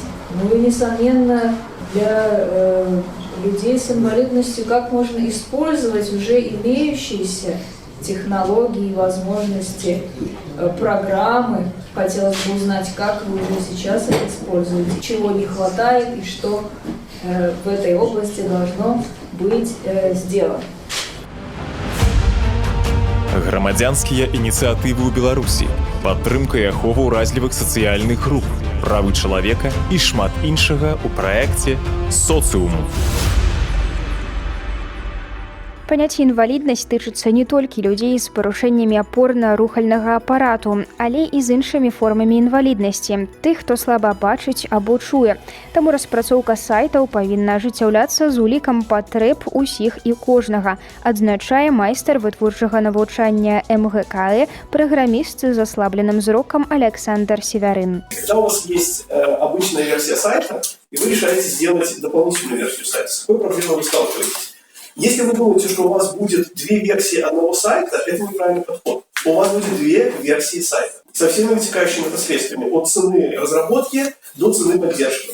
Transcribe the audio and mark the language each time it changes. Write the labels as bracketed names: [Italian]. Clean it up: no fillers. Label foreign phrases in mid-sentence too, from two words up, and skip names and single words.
[Russian] Ну и, несомненно, для людей с инвалидностью, как можно использовать уже имеющиеся технологии, возможности, программы. Хотелось бы узнать, как вы уже сейчас их используете, чего не хватает и что в этой области должно быть сделано. [Belarusian] Грамадзянскія ініцыятывы ў Беларусі, падтрымка і ахова ўразлівых сацыяльных груп, правы чалавека і шмат іншага ў праекце «Социум». Паняцце інваліднасць тычыцца не толькі людзей з парушэннямі апорна-рухальнага апарату, але і з іншымі формамі інваліднасці, тых, хто слаба бачыць або чуе. Таму распрацоўка сайтаў павінна ажыццяўляцца з улікам патрэб усіх і кожнага, адзначае майстар вытворчага навучання МГК, праграміст з аслабленым зрокам Александр Севярын. [Russian] Когда у вас есть обычная версия сайта, и вы решаете сделать дополнительную версию сайта, с какой проблемой вы сталкиваетесь? Если вы думаете, что у вас будет две версии одного сайта, это неправильный подход. У вас будет две версии сайта со всеми вытекающими последствиями от цены разработки до цены поддержки.